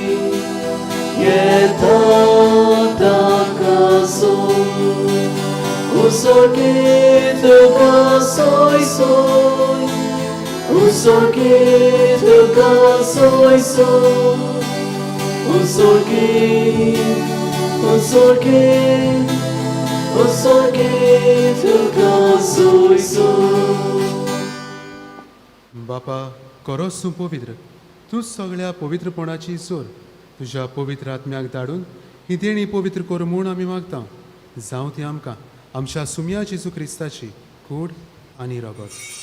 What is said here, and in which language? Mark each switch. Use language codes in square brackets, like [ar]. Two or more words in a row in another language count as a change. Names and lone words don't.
[kok] Yeta taka soy, Usorge tuka soy soy, Usorge tuka soy soy, Usorge tuka soy soy. बापा करोस तूं पवित्र तूं सगळ्या पवित्रपणाची सोर तुज्या पवित्र आत्म्याक धाडून ही देणी पवित्र कर म्हूण आमी मागता. जावं ती आमकां आमच्या सुम्या जेजू क्रिस्ताची कूड आनी रगत.